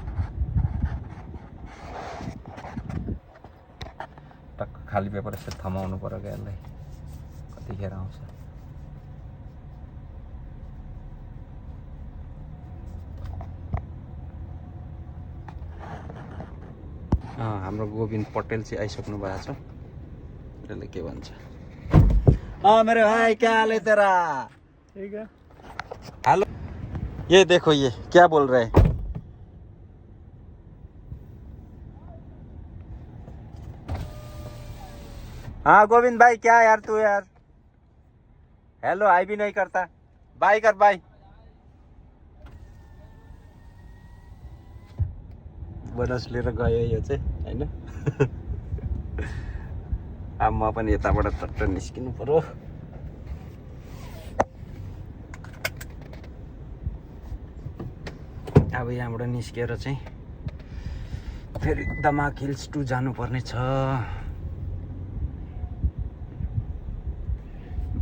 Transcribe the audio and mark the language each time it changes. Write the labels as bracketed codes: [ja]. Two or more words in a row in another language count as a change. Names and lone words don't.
[ne] टक्क खाली पेपर यसो थमाउनु पर्यो क्या यसलाई। कतिखेर आउँछ। हाम्रो गोविंद पटेल चाहिँ आइसक्नु भएको छ। यसले के भन्छ? [hi] मेरे भाई क्या हाल है तेरा? ठीक है। हेलो, ये देखो ये क्या बोल रहे हैं? हाँ गोविंद भाई, क्या यार तू यार हेलो आई भी नहीं करता। बाय कर बाय। [ne] बोनस लिएर गयो यो चाहिँ हैन। अब म पनि यताबाट चट्ट निस्किनु पर्यो। अब यहाँबाट निस्केर चाहिँ फेरि दमाक हिल्स 2 जानुपर्ने छ।